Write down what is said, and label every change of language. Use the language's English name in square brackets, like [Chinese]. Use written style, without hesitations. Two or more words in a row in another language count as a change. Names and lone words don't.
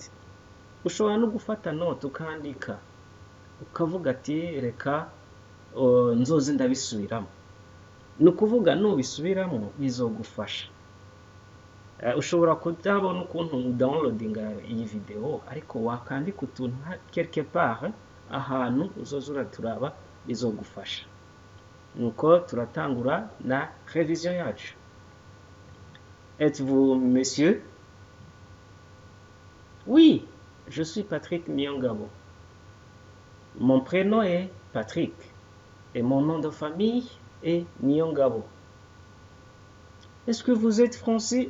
[Rundi] Ushobora no gufata note ukandika ukavuga ati reka nzoze ndabisubiramo. Ni ukuvuga nubisubiramo bizogufasha. Ushobora kutabona ukuntu downloadinga iyi video ariko wakandika utuntu [French] quelque part [Rundi] ahantu uzoza uraturaba bizogufasha. Nuko turatangura na révision yacu. [French] Êtes-vous monsieur? Oui, je suis Patrick Nyongabo. Mon prénom est Patrick et mon nom de famille est Nyongabo. Est-ce que vous êtes français?